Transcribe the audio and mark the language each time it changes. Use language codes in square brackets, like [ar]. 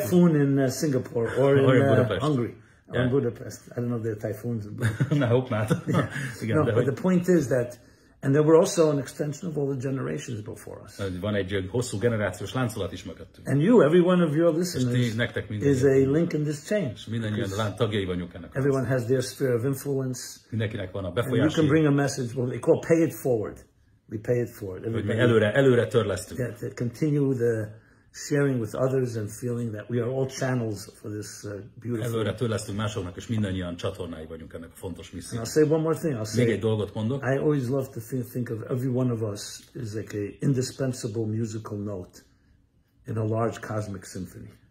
[en] Typhoon in Singapore or in Hungary. Or in Budapest. I don't know if there are typhoons. I hope not. No, but the point is that, and there were also an extension of all the generations before us. [hu] Van egy hosszú generációs láncolat is mögöttünk. [en] And every one of your listeners is a link in this chain. [hu] Mindannyian tagjai vagyunk ennek. [en] Everyone has their sphere of influence. [hu] Mindenkinek van a [en] And [hu] befolyási. [en] you can bring a message, what they call pay it forward. We pay it forward. [hu] Hogy mi előre törlesztünk. [en] Yeah, to continue the sharing with others and feeling that we are all channels for this beautiful. [hu] Előre törlesztünk másoknak, és mindannyian csatornái vagyunk ennek a fontos missziónak. [en] I'll say one more thing. [hu] Még egy dolgot mondok. [en] I always love to think of every one of us is like a indispensable musical note in a large cosmic symphony.